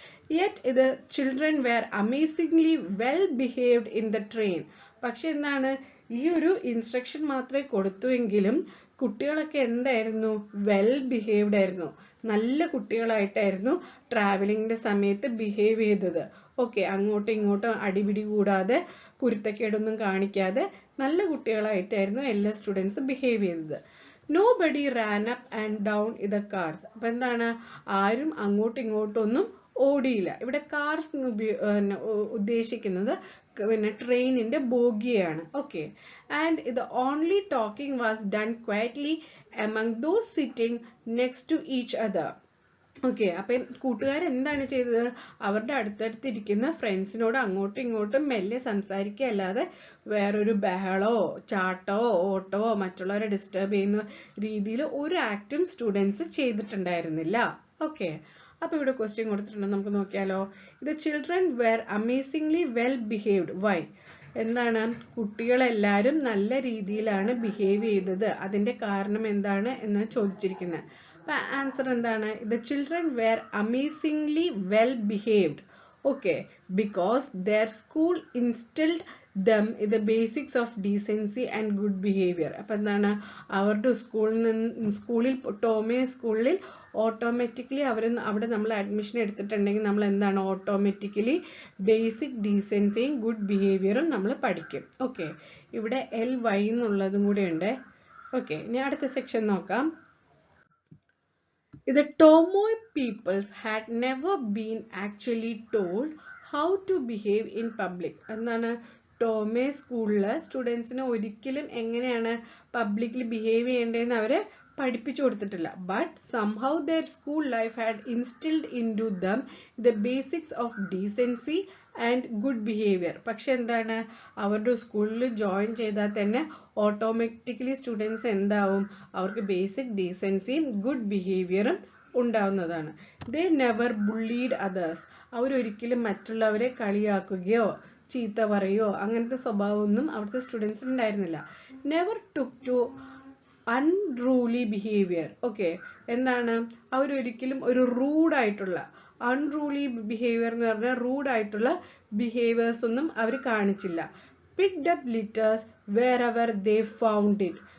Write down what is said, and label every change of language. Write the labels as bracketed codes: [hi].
[en] Yet the children were amazingly well behaved in the train. [ml] പക്ഷെ എന്താണ്, ഈ ഒരു ഇൻസ്ട്രക്ഷൻ മാത്രമേ കൊടുത്തുവെങ്കിലും കുട്ടികളൊക്കെ എന്തായിരുന്നു, വെൽ ബിഹേവ്ഡ് ആയിരുന്നു, നല്ല കുട്ടികളായിട്ടായിരുന്നു ട്രാവലിംഗിന്റെ സമയത്ത് ബിഹേവ് ചെയ്തത്. ഓക്കെ, അങ്ങോട്ടും ഇങ്ങോട്ടും അടിപിടി കൂടാതെ കുരുത്തക്കേടൊന്നും കാണിക്കാതെ നല്ല കുട്ടികളായിട്ടായിരുന്നു എല്ലാ സ്റ്റുഡൻസ് ബിഹേവ് ചെയ്തത്. [en] Nobody ran up and down in the cars. [ml] അപ്പൊ എന്താണ്, ആരും അങ്ങോട്ടും ഇങ്ങോട്ടും ഒന്നും ഓടിയില്ല. ഇവിടെ കാർസ് ഉദ്ദേശിക്കുന്നത് പിന്നെ ട്രെയിനിന്റെ ബോഗിയാണ്. [en] Okay, and the only talking was done quietly among those sitting next to each other. [ml] Okay, അപ്പം കൂട്ടുകാരെന്താണ് ചെയ്തത്, അവരുടെ അടുത്തടുത്തിരിക്കുന്ന ഫ്രണ്ട്സിനോട് അങ്ങോട്ടും ഇങ്ങോട്ടും മെല്ലെ സംസാരിക്കുക അല്ലാതെ വേറൊരു ബഹളോ ചാട്ടോ ഓട്ടോ മറ്റുള്ളവരെ ഡിസ്റ്റർബ് ചെയ്യുന്ന രീതിയിൽ ഒരു ആക്റ്റും സ്റ്റുഡൻസ് ചെയ്തിട്ടുണ്ടായിരുന്നില്ല. ഓക്കെ, അപ്പൊ ഇവിടെ ക്വസ്റ്റ്യൻ കൊടുത്തിട്ടുണ്ട്, നമുക്ക് നോക്കിയാലോ. [en] The children were amazingly well behaved. Why? [ml] എന്താണ്, കുട്ടികളെല്ലാരും നല്ല രീതിയിലാണ് ബിഹേവ് ചെയ്തത്, അതിന്റെ കാരണം എന്താണ് എന്ന് ചോദിച്ചിരിക്കുന്നത്. അപ്പൊ ആൻസർ എന്താണ്, [en] the children were amazingly well behaved. Okay, because their school instilled them in the basics of decency and good behavior. [ml] അപ്പൊ എന്താണ്, അവരുടെ സ്കൂളിൽ ടോമേ സ്കൂളിൽ ഓട്ടോമാറ്റിക്കലി അവിടെ നമ്മൾ അഡ്മിഷൻ എടുത്തിട്ടുണ്ടെങ്കിൽ നമ്മൾ എന്താണ്, ഓട്ടോമാറ്റിക്കലി ബേസിക് ഡീസൻസിയും ഗുഡ് ബിഹേവിയറും നമ്മൾ പഠിക്കും. ഓക്കെ, ഇവിടെ LY എന്നുള്ളതും കൂടെ ഉണ്ട്. ഓക്കെ, ഇനി അടുത്ത സെക്ഷൻ നോക്കാം. [en] The Tomoe peoples had never been actually told how to behave in public. [ml] എന്താണ്, ടോമേ സ്കൂളില് സ്റ്റുഡൻസിന് ഒരിക്കലും എങ്ങനെയാണ് പബ്ലിക്ലി ബിഹേവ് ചെയ്യേണ്ടതെന്ന് അവര് പഠിപ്പിച്ചു കൊടുത്തിട്ടില്ല. [en] But somehow their school life had instilled into them the basics of decency and good behavior. [ml] പക്ഷെ എന്താണ്, അവരുടെ സ്കൂളിൽ ജോയിൻ ചെയ്താൽ തന്നെ ഓട്ടോമാറ്റിക്കലി സ്റ്റുഡൻസ് എന്താവും, അവർക്ക് ബേസിക് ഡീസൻസിയും ഗുഡ് ബിഹേവിയറും ഉണ്ടാവുന്നതാണ്. [en] They never bullied others. [ml] അവരൊരിക്കലും മറ്റുള്ളവരെ കളിയാക്കുകയോ ചീത്ത പറയുകയോ അങ്ങനത്തെ സ്വഭാവമൊന്നും അവിടുത്തെ സ്റ്റുഡൻസിന് ഉണ്ടായിരുന്നില്ല. [en] Never took to unruly behaviour. [ml] Okay, എന്താണ്, അവരൊരിക്കലും ഒരു റൂഡായിട്ടുള്ള അൺറൂലി ബിഹേവിയർ എന്ന് പറഞ്ഞാൽ റൂഡായിട്ടുള്ള ബിഹേവിയേഴ്സ് ഒന്നും അവർ കാണിച്ചില്ല. [en] Picked up litters wherever they found it.